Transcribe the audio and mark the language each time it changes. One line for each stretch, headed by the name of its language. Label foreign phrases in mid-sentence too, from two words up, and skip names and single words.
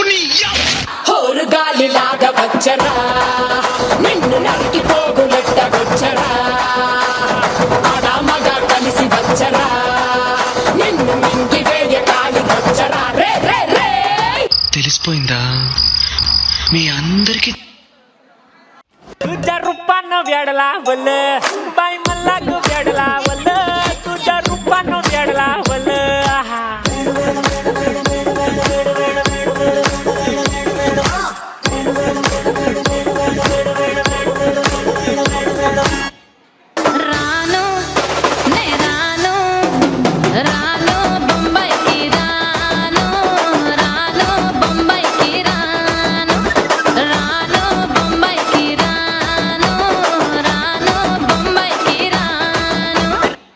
Telugu: హోరు గాలిలాగా వచ్చరా నిన్ను నరికి పోగులెట్ట వచ్చరా ఆడా మగ కలిసి వచ్చరా నిన్ను మింగి వేయ కాలి వచ్చరా రే రే రే. తెలిసిపోయిందా మీ అందరికి?
Marathi: तुझ्या रूपानं वेडला बोल बाई मला ग वेडला बोल तुझ्या रूपानं वेडला बोल
Telugu: రాను నే రాను రాను బొంబాయికి రాను రాను బొంబాయికి రాను రాను బొంబాయికి రాను రాను బొంబాయికి రాను